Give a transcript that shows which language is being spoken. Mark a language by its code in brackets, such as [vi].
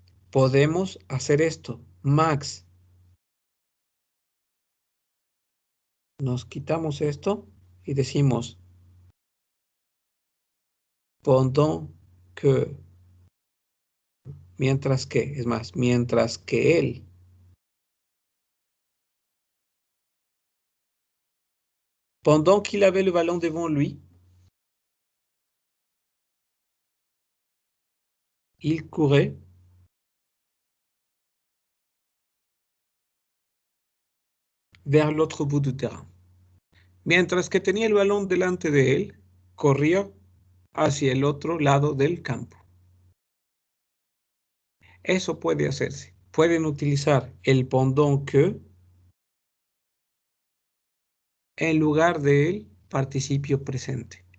[es] Podemos hacer esto. Max, nos quitamos esto y decimos pendant que, mientras que, es más, mientras que él. [fr] Pendant qu'il avait le ballon devant lui, il courait vers l'autre bout du terrain. [es] Mientras que tenía el balón delante de él, corría hacia el otro lado del campo. Eso puede hacerse. Pueden utilizar el pendant que en lugar del participio presente.